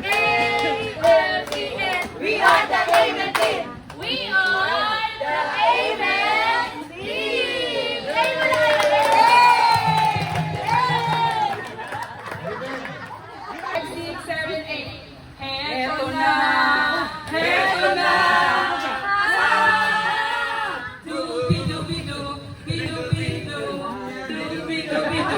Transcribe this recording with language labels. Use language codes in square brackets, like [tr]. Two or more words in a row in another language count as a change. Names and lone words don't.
[en] We are the Amen team. We are the Amen team. 6, 7, 8. [tl] Heto na. Heto na. Dubi-dubi-du. Bidu-bidu. Dubi-dubi-du.